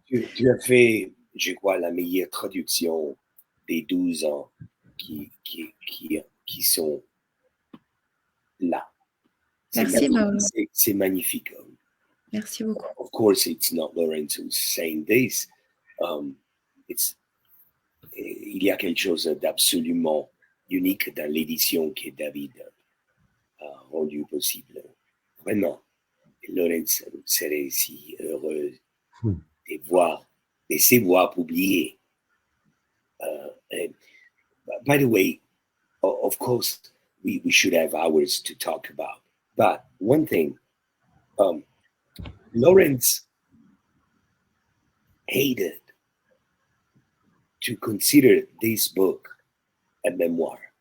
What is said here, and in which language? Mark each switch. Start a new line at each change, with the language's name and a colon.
French: Tu as fait, je crois, la meilleure traduction des 12 ans qui sont là. Merci, Mauro. C'est magnifique. Merci beaucoup.
English: Of course, it's not Lawrence who's saying this.
French: Il y a quelque chose d'absolument unique dans l'édition que David a rendu possible. Vraiment, Lawrence serait si heureux de ses voix publiées.
English: By the way, of course, we should have hours to talk about. But one thing, Lawrence hated to consider this book a memoir.